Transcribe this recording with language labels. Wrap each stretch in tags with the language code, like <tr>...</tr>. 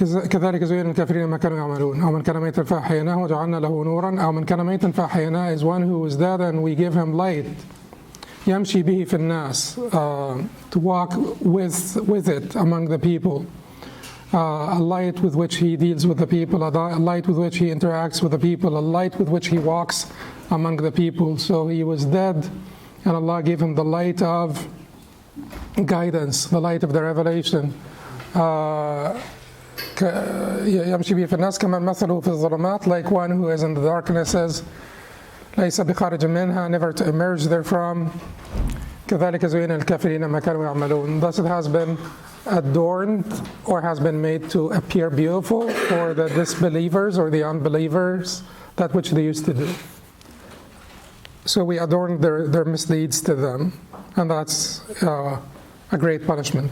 <ar>كذلك زين الكافرين ما كانوا يعملون. أو من كان ميتا فأحييناه وجعلنا له نورا. أو من كان ميتا فأحييناه</ar> <en>is one who was dead and we give him light.</en> <ar>يمشي به في الناس,</ar> <en>to walk with it among the people. A light with which he deals with the people, a light with which he interacts with the people, a light with which he walks among the people. So he was dead, and Allah gave him the light of guidance, the light of the revelation.</en> <ar>يمشي به في الناس كمن مثله في الظلمات,</ar> <en>like one who is in the darknesses,</en> <ar>ليس بخارج منها,</ar> <en>never to emerge therefrom.</en> <ar>كذلك زين الكافرين ما كانوا يعملون.</ar> <en>Thus it has been adorned, or has been made to appear beautiful for the disbelievers or the unbelievers, that which they used to do. So we adorned their misdeeds to them, and that's a great punishment.</en>